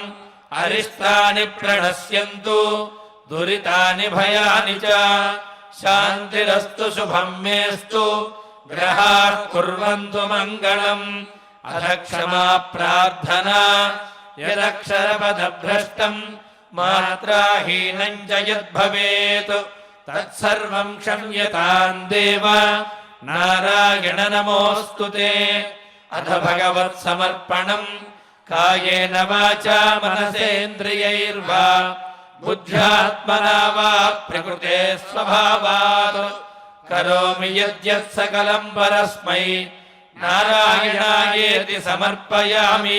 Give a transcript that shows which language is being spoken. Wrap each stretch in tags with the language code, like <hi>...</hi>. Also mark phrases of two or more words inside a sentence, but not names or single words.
<sa>अरिष्टानि प्रणश्यन्तु दुरितानि भयानि च। शान्तिरस्तु शुभं मेस्तु ग्रहाः कुर्वन्तु मङ्गलम्। अथ क्षमा प्रार्थना। यदक्षरपदभ्रष्टम् మాత్రాహీనం చ యద్భవేత్ తత్సర్వం క్షమ్యతాం దేవ నారాయణ నమోస్తుతే. అథ భగవత్ సమర్పణం కాయేన వాచా మనసేంద్రియైర్వా బుద్ధ్యాత్మనా వా ప్రకృతే స్వభావాత్ కరోమి యద్యత్ సకలం పరస్మై నారాయణాయేతి సమర్పయామి.</sa>